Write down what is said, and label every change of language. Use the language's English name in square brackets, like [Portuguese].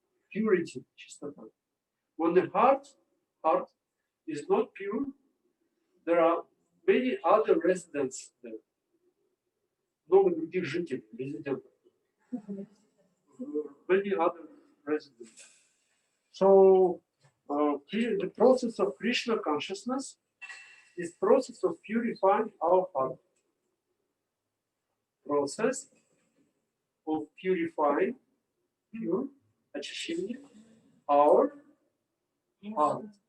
[English] Purity, чистота. When the heart is not pure, there are many other residents there. [Russian] Много других жителей, резидентов. [English] Many other residents. So, the process of Krishna consciousness is process of purifying our heart. Process of purifying, очищение our heart.